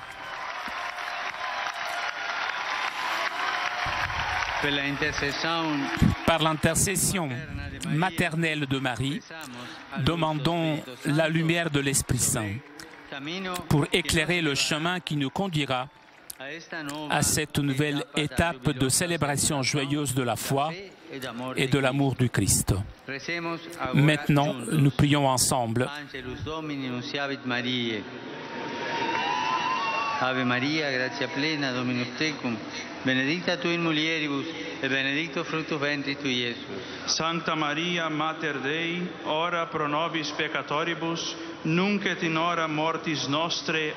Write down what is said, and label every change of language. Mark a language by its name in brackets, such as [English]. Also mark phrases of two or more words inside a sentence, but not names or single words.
[French] Par l'intercession maternelle de Marie, demandons la lumière de l'Esprit Saint pour éclairer le chemin qui nous conduira à cette nouvelle étape de célébration joyeuse de la foi et de l'amour du Christ. Maintenant, nous prions ensemble. [Latin] Ave Maria, gratia plena, Dominus tecum, benedicta tu in mulieribus, et benedictus fructus ventris tui, Iesus. Sancta Maria, Mater Dei, ora pro nobis peccatoribus, nunc et in hora mortis nostre.